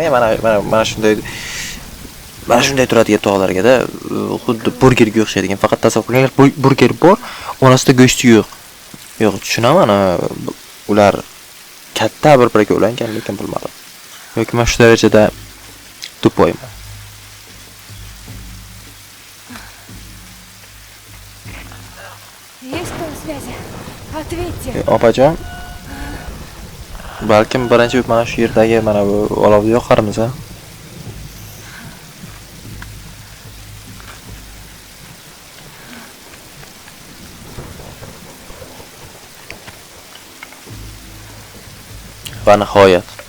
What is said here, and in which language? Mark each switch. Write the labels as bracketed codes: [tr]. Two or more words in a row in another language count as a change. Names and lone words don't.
[uz] Mana shunday turadigan tog'larga-da, xuddi burgerga o'xshaydigan, faqat tasavvur qilinglar, burger bor, orasida go'shti yo'q. Yo'q, tushunaman, ular katta bir-biriga ulangan, lekin bilmadim. Yoki men shu darajada tupoyman. [ru] Есть кто на связи? Ответьте. [uz] Opajon, balkim birinchi mana shu yerdagi mana bu olovni yoqarmiz, ha? Va nihoyat.